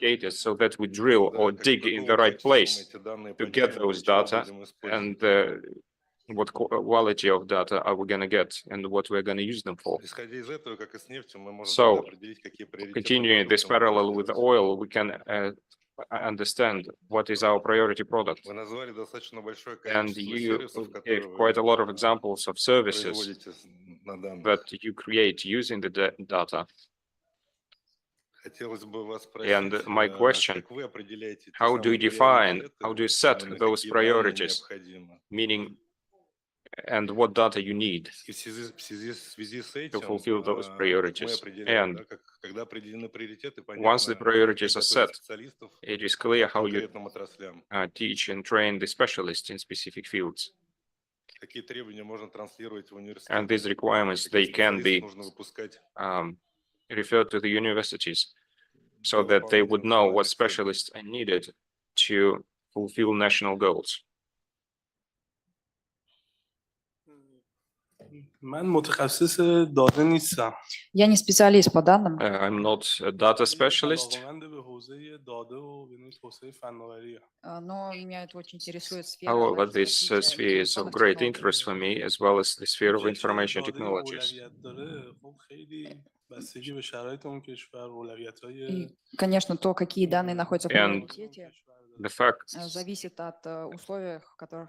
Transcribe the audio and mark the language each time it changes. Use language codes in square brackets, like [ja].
[en] located so that we drill [ru] да, [en] or dig in the [ru] какого [en] right [ru] качества мы [en] place [ru] эти данные [en] to get [ru] поднимем, [en] those [ru] для чего [en] data [ru] будем использовать. [en] and what quality of data are we going to get and what we're going to use them for. [ru] Исходя из этого, как и с нефтью, мы можем [en] So, [ru] тогда определить, какие приоритетные [en] Continuing this [ru] продукты мы [en] parallel [ru] будем [en] with [ru] делать. [en] oil, we can understand what is our priority product. [ru] Вы назвали достаточно большое [en] And [ru] количество [en] you [ru] сервисов, [en] gave [ru] которые [en] quite a lot of [ru] вы [en] examples of services [ru] производите на данных. [en] that you create using the data. [ru] Хотелось бы вас [en] And [ru] спросить, [en] my question, [ru] как вы определяете те [en] how do you define, [ru] приоритеты, [en] how do you set [ru] именно [en] those [ru] какие данные [en] priorities, [ru] необходимы? [en] meaning, and what data you need [ru] И в связи с [en] to [ru] этим [en] fulfill those [ru] мы [en] priorities. [ru] определяем, [en] And [ru] да, когда определены приоритеты, [en] once the [ru] понятно, [en] priorities are [ru] как [en] set, [ru] готовить специалистов [en] it is [ru] по [en] clear how you [ru] конкретным отраслям. [en] teach and train the specialists in specific fields. [ru] Какие требования можно транслировать в университет? [en] And these requirements, they can be [ru] нужно выпускать [en] referred to the universities so that they would know what specialists are needed to fulfill national goals. [fa] من متخصص داده نیستم. [ru] Я не специалист по данным, [en] I'm not a data specialist. [fa] علاقه‌مند به حوزه داده و به نوعی توسعه فناوریه. [ru] но меня это очень интересует сфера [en] However, [ru] развития [en] this sphere is of [ru] информационных [en] great [ru] технологий. [en] interest for me, as well as the sphere of [fa] اینکه [en] information [fa] داده [en] technologies. [fa] اولویت داره، خب خیلی بستگی به شرایط اون کشور، اولویت‌های [ru] И, конечно, то, какие данные находятся в [en] And [ru] приоритете, [en] The fact, [ru] зависит от условий, в которых